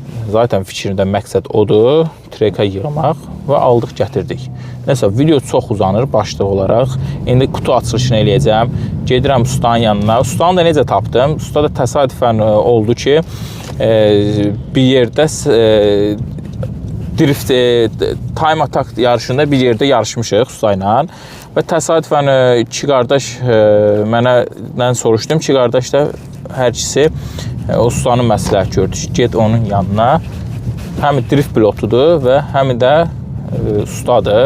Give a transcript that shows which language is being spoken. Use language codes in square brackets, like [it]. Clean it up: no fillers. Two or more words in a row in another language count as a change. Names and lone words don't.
[az] Zaten fikrində məqsəd odur, trekə yığmaq və aldıq, gətirdik. Nəsə, video çox uzanır başlıq olaraq. İndi [tr] kutu açılışını [az] eləyəcəm. Gedirəm ustanın yanına. Ustanı da necə tapdım? Usta da təsadüfən oldu ki, bir yerdə drift, [en] time attack [az] yarışında bir yerdə yarışmışıq usta ilə. Və təsadüfən iki qardaş məndən soruşdum. İki qardaş da hər ikisi ustanın məsləhət gördü ki, get onun yanına. Həm drift pilotudur və həm də ustadır.